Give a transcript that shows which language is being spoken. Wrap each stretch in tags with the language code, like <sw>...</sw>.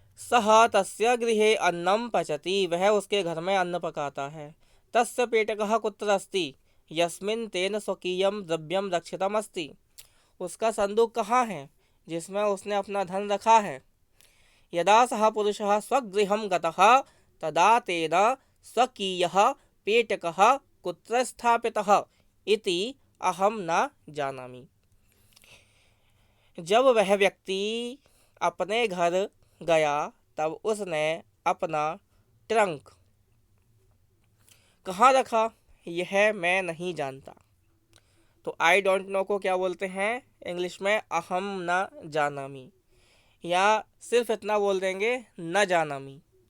<sa>सः तस्य गृहे अन्नं पचति</sa> <hi>वह उसके घर में अन्न पकाता है।</hi> <sa>तस्य पेटकः कुत्र अस्ति यस्मिन् तेन स्वकीयं द्रव्यं रक्षितमस्ति</sa> <hi>उसका संदूक कहाँ है जिसमें उसने अपना धन रखा है।</hi> <sa>यदा सः पुरुषः स्वगृहं गतः तदा तेन स्वकीयः पेटकः कुत्र स्थापितः इति अहम न जानामि।</sa> <hi>जब वह व्यक्ति अपने घर गया तब उसने अपना ट्रंक कहाँ रखा यह मैं नहीं जानता। तो</hi> <en>I don't know</en> <hi>को क्या बोलते हैं इंग्लिश में</hi> <sa>अहम न जानामी,</sa> <hi>या सिर्फ इतना बोल देंगे</hi> <sa>न जानामी।</sa>